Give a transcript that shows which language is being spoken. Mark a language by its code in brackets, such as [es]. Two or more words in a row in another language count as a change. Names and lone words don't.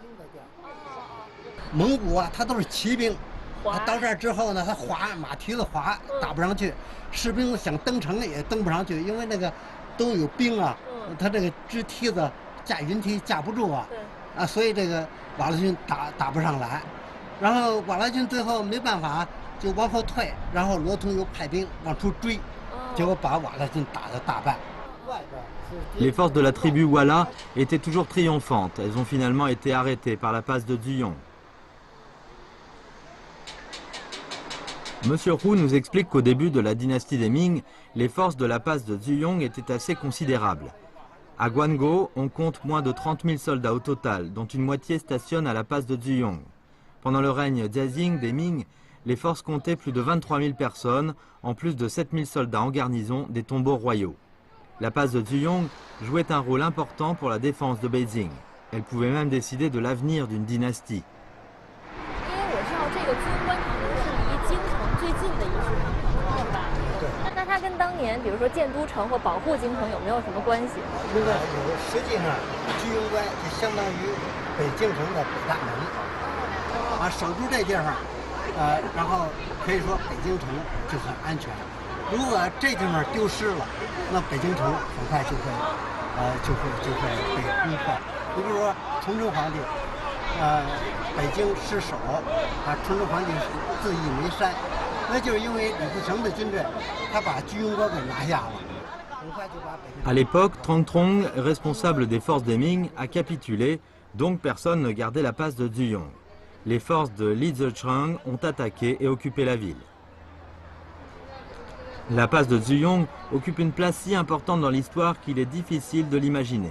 [zh] 蒙古他都是骑兵，他到这儿之后呢，他马蹄子滑，打不上去。士兵想登城也登不上去，因为那个都有冰他这个支梯子架云梯架不住所以这个瓦剌军打不上来。然后瓦剌军最后没办法就往后退，然后罗通又派兵往出追，结果把瓦剌军打得大败。 [fr] Les forces de la tribu Wala étaient toujours triomphantes. Elles ont finalement été arrêtées par la passe de Duyong. Monsieur Roux nous explique qu'au début de la dynastie des Ming, les forces de la passe de Duyong étaient assez considérables. À Guangzhou, on compte moins de 30 000 soldats au total, dont une moitié stationne à la passe de Duyong. Pendant le règne Jiazing des Ming, les forces comptaient plus de 23 000 personnes, en plus de 7 000 soldats en garnison des tombeaux royaux. La passe de Duyong jouait un rôle important pour la défense de Beijing. Elle pouvait même décider de l'avenir d'une dynastie. [zh] 那它跟当年，比如说建都城或保护京城有没有什么关系？实际上，居庸关就相当于北京城的北大门，守住这地方，然后可以说北京城就很安全。如果这地方丢失了，那北京城很快就会被攻破。你比如说崇祯皇帝，北京失守，崇祯皇帝自缢煤山。那就是因为李自成的军队，他把居庸关给拿下了。 [fr] À l'époque, Trong Trong, responsable des forces des Ming, a capitulé, donc personne ne gardait la passe de Duyong. Les forces de Li Zicheng ont attaqué et occupé la ville. La passe de Duyong occupe une place si importante dans l'histoire qu'il est difficile de l'imaginer.